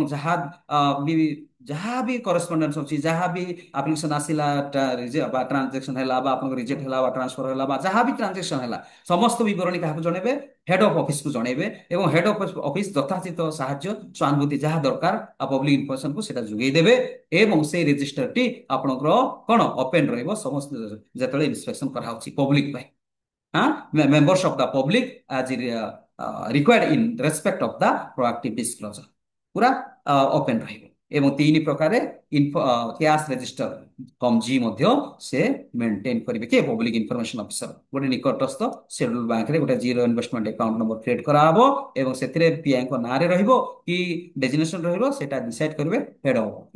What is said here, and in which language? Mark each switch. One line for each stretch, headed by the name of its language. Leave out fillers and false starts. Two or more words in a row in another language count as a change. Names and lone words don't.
Odia: ବି ଯାହା ବି କରସ୍ପଣ୍ଡେନ୍ସ ଅଛି ଯାହା ବି ଆପ୍ଲିକେସନ ଆସିଲା ବା ଟ୍ରାଞ୍ଜାକ୍ସନ ହେଲା ବା ଆପଣଙ୍କ ରିଜେକ୍ଟ ହେଲା ବା ଟ୍ରାନ୍ସଫର ହେଲା ବା ଯାହା ବି ଟ୍ରାଞ୍ଜାକ୍ସନ ହେଲା ସମସ୍ତ ବିବରଣୀ କାହାକୁ ଜଣେଇବେ
English: head of office
Odia: ଜଣେଇବେ ଏବଂ
English: head of office
Odia: ଯଥାଚିତ ସାହାଯ୍ୟ ସହାନୁଭୂତି ଯାହା ଦରକାର ଆଉ
English: public information
Odia: ସେଟା ଯୋଗାଇ ଦେବେ ଏବଂ ସେଇ ରେଜିଷ୍ଟରଟି ଆପଣଙ୍କର କଣ ଓପେନ ରହିବ ସମସ୍ତ ଯେତେବେଳେ ଇନ୍ସପେକ୍ସନ କରାହଉଛି ପବ୍ଲିକ ପାଇଁ
English: members of the public as required in respect of the proactive disclosure
Odia: ପୁରା ଓପେନ ରହିବ ଏବଂ 3 ପ୍ରକାରେ
English: cash register
Odia: କମଜି ମଧ୍ୟ ସେ ମେଣ୍ଟେନ କରିବେ କି
English: public information officer
Odia: ଗୋଟେ ନିକଟସ୍ଥ
English: scheduled bank
Odia: ଗୋଟେ
English: zero investment account number
Odia: କ୍ରିଏଟ କରାହବ ଏବଂ ସେଥିରେ ପିଆଇଙ୍କ ନାଁରେ ରହିବ କି ଡେଜିନେସନ ରହିବ ସେଟା ଡିସାଇଡ କରିବେ
English: head of office.